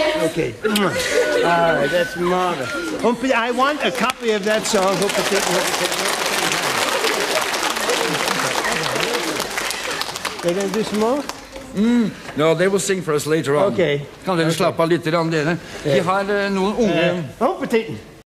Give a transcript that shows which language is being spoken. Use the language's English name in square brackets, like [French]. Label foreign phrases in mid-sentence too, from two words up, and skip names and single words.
[English] Okay. All right, that's marvelous. I want a copy of that song. They're going to do some more? No, they will sing for us later on. Okay. [Norwegian] Kan dere slappe av litt, dere? De har noen unge... Humpetitten.